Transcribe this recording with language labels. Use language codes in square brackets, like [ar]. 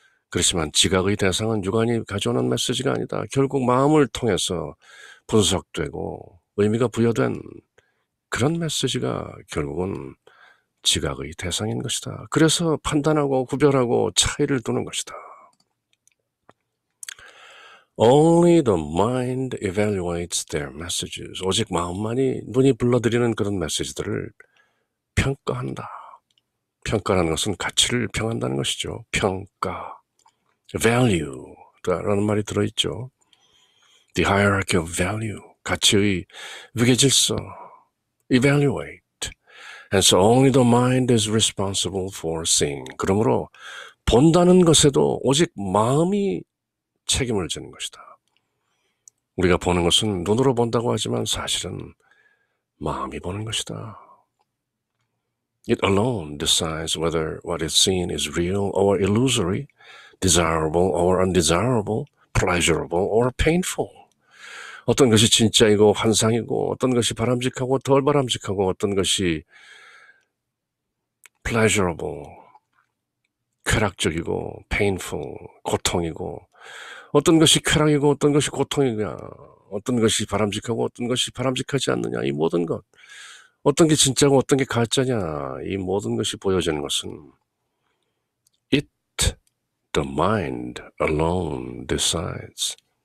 [ko] 그렇지만 지각의 대상은 육안이 가져오는 메시지가 아니다. 결국 마음을 통해서 분석되고 의미가 부여된 그런 메시지가 결국은 지각의 대상인 것이다. 그래서 판단하고 구별하고 차이를 두는 것이다. [en] Only the mind evaluates their messages. [ko] 오직 마음만이 눈이 불러들이는 그런 메시지들을 평가한다. 평가라는 것은 가치를 평한다는 것이죠. 평가, value라는 말이 들어있죠. [en] The hierarchy of value, [ko] 가치의 위계질서, [en] evaluate. And so only the mind is responsible for seeing. [ko] 그러므로 본다는 것에도 오직 마음이 책임을 지는 것이다. 우리가 보는 것은 눈으로 본다고 하지만 사실은 마음이 보는 것이다. [en] It alone decides whether what is seen is real or illusory, desirable or undesirable, pleasurable or painful. [ko] 어떤 것이 진짜이고 환상이고 어떤 것이 바람직하고 덜 바람직하고 어떤 것이 pleasurable, 쾌락적이고 painful, 고통이고 어떤 것이 쾌락이고 어떤 것이 고통이냐, 어떤 것이 바람직하고 어떤 것이 바람직하지 않느냐, 이 모든 것, 어떤 게 진짜고 어떤 게 가짜냐, 이 모든 것이 보여지는 것은 [en] it, the mind alone decides.